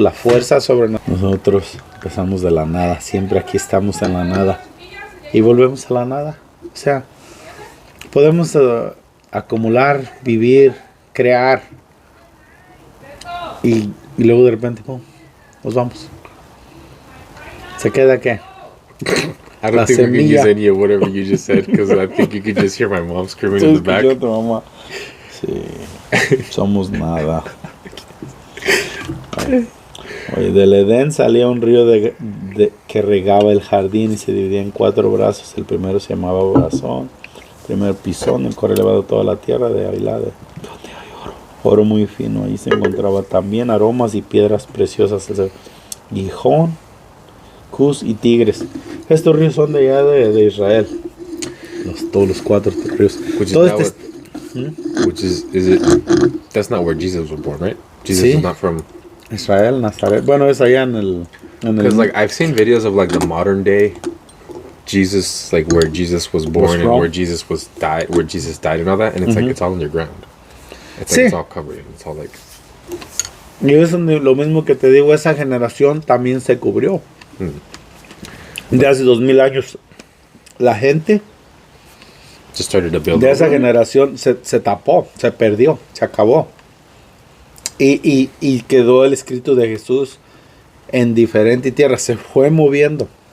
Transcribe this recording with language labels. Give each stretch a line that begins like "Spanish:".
Spanish: La fuerza sobre nosotros. Empezamos de la nada. Siempre aquí estamos en la nada. Y volvemos a la nada. O sea, podemos acumular, vivir, crear. Y luego de repente, ¡pum!, nos vamos. ¿Se queda qué?
English: I don't think we can use any of whatever you just said, because I think you could just hear my mom screaming in the back.
Spanish: Mamá. Sí, somos nada. Oye, del Edén salía un río que regaba el jardín y se dividía en 4 brazos. El primero se llamaba Brazón, el primer pisón, el cual elevado toda la tierra de Avila, donde hay oro muy fino. Ahí se encontraba también aromas y piedras preciosas, Gijón, Cus y Tigres. Estos ríos son de allá de Israel. Todos los 4 ríos.
English: That's not where Jesus was born, right? Jesus is not from
Spanish: Israel, Nazaret. Bueno, es allá en el.
English: Because like I've seen videos of like the modern day Jesus, like where Jesus was born and where Jesus died and all that, and it's like it's all underground. It's like it's all covered. It's all like.
Spanish: Y eso es lo mismo que te digo. Esa generación también se cubrió. De hace 2000 años, la gente
English: just started to build
Spanish: de esa generación se tapó, se perdió, se acabó. Y quedó el escrito de Jesús en diferente tierra, se fue moviendo.